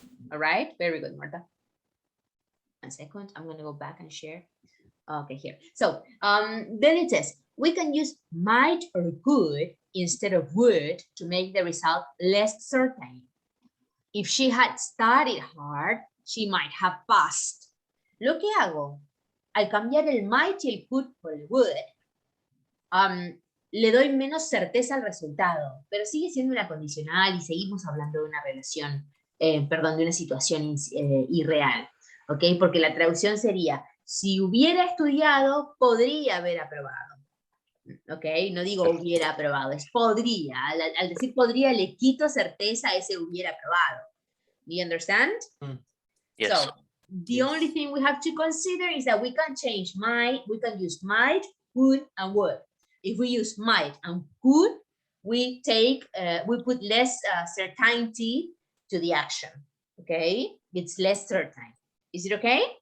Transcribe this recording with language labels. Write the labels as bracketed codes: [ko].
[en] All right, very good, Marta. 1 second, I'm gonna go back and share. Okay, here. So then it says, we can use might or could instead of would to make the result less certain. If she had studied hard, she might have passed. [es] Lo que hago, al cambiar el might y el could por el would, le doy menos certeza al resultado, pero sigue siendo una condicional y seguimos hablando de una relación, perdón, de una situación irreal, ¿ok? Porque la traducción sería, si hubiera estudiado, podría haber aprobado, ¿ok? No digo hubiera aprobado, es podría. Al decir podría, le quito certeza a ese hubiera aprobado. [en] Do you understand? Yes. So, the Yes. only thing we have to consider is that we can change might, we can use might, could, and would. If we use might and could, we take, we put less certainty to the action, okay? It's less certain. Is it okay?